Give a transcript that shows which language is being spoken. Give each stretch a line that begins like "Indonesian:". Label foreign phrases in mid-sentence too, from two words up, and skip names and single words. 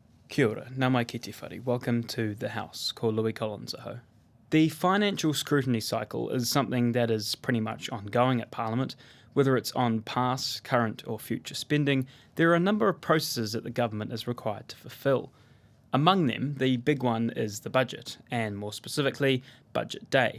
Māori: Kia ora, nā mai ki te whare.
English: Welcome to The House,
Māori: ko Louis Collins aho.
English: The financial scrutiny cycle is something that is pretty much ongoing at Parliament. Whether it's on past, current or future spending, there are a number of processes that the government is required to fulfil. Among them, the big one is the budget, and more specifically, Budget Day.